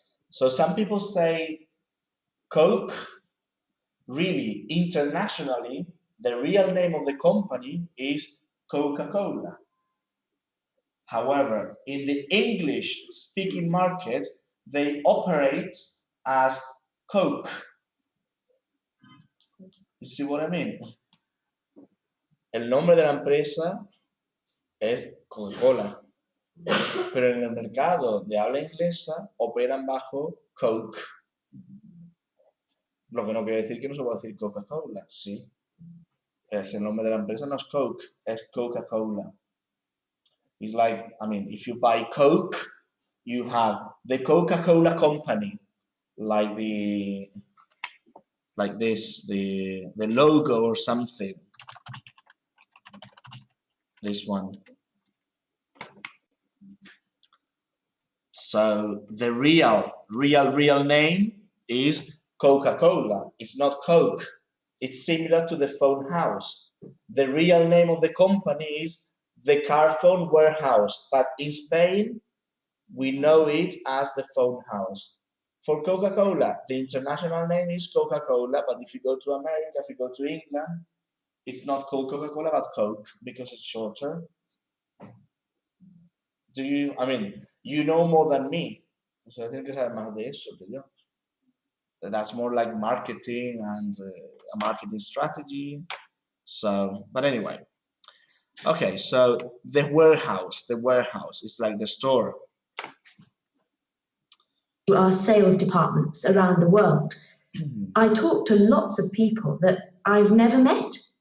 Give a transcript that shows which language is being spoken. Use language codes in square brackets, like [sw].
[en] So some people say Coke. Really, internationally, the real name of the company is Coca-Cola. However, in the English-speaking market, they operate as Coke. You see what I mean? [es] El nombre de la empresa es Coca-Cola, pero en el mercado de habla inglesa operan bajo Coke. Lo que no quiere decir que no se puede decir Coca-Cola, sí. Es que el nombre de la empresa no es Coke, es Coca-Cola. [en] It's like, I mean, if you buy Coke, you have the Coca-Cola company, like this, the logo or something. This one. So the real name is Coca-Cola. It's not Coke. It's similar to the phone house. The real name of the company is the car phone warehouse, but in Spain, we know it as the phone house. For Coca-Cola, the international name is Coca-Cola, but if you go to America, if you go to England, it's not called Coca-Cola, but Coke, because it's shorter. Do you, I mean, you know more than me. So I think [es] sabes más de eso que yo. [en] That's more like marketing and a marketing strategy. So, but anyway. Okay, so the warehouse is like the store. Our sales departments around the world. I talk to lots of people that I've never met.